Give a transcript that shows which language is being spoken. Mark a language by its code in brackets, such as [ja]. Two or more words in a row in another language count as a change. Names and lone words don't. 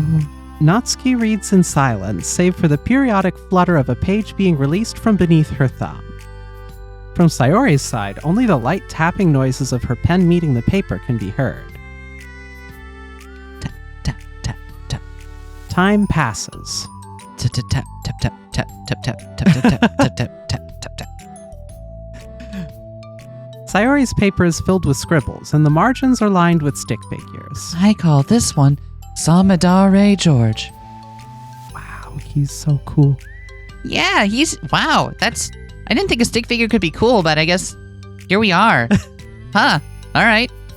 [en] Natsuki reads in silence, save for the periodic flutter of a page being released from beneath her thumb. From Sayori's side, only the light tapping noises of her pen meeting the paper can be heard. Tap, tap, tap, tap. Time passes. Tap, tap, tap, tap, tap, tap, tap, tap, tap, tap, tap, tap, tap, tap. Sayori's paper is filled with scribbles, and the margins are lined with stick figures. I call this one Samidare George. Wow, he's so cool. Yeah, wow, I didn't think a stick figure could be cool, but I guess here we are. Huh, alright.